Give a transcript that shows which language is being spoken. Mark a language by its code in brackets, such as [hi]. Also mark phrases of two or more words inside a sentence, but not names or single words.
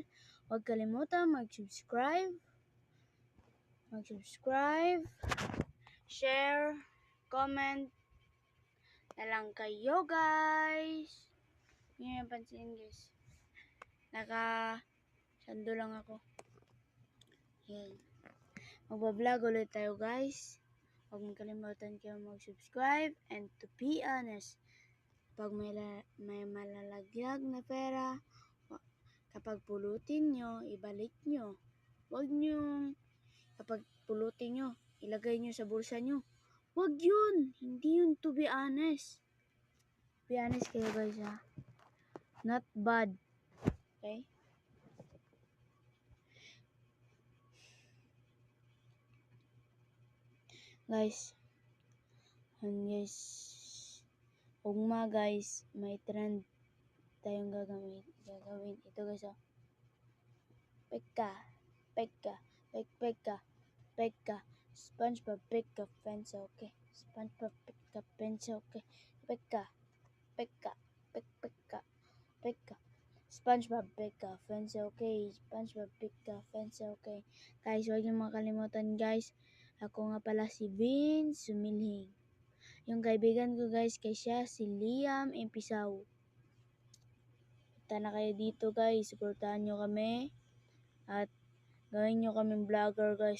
[tl] Huwag kalimutan mag-subscribe, share, comment na lang kayo guys. Hindi nyo pansin guys. Sando lang ako. Yan. Magbablog ulit tayo guys. Huwag mong kalimutan kayo mag-subscribe, [en] and to be honest, [tl] pag may malalaglag na pera, kapag pulutin nyo, ibalik nyo. Huwag nyo, kapag pulutin nyo, ilagay nyo sa bulsa nyo. Huwag yun! Hindi yun, [en] to be honest. Be honest kayo guys ha. Not bad. Okay? [tl] Guys, ugma guys, may trend tayong gagawin. Ito guys oh. Pekka. [en] SpongeBob Pekka pencil, okay. SpongeBob Pekka pencil, okay. Pekka. SpongeBob Pekka pencil, okay. SpongeBob Pekka pencil, okay. [tl] Guys, huwag niyo makalimutan guys. Ako nga pala si Vince Sumilhing. Yung kaibigan ko guys, kay siya si Liam Impisaw. Punta na kayo dito guys, supportahan nyo kami. At gawin nyo kaming vlogger guys.